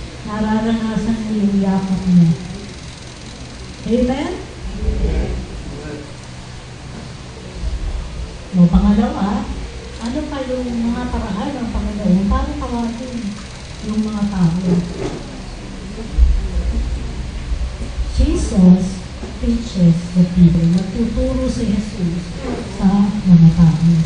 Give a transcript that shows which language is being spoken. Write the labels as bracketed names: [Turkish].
[Filipino] Nararanasan niyo yung yakap niya. Amen? O pangalawa, ano pa yung mga paraan ng Panginoon para tawagin yung mga tao? [English] Jesus teaches the people. [Filipino] Nagtuturo si Jesus sa mga tao.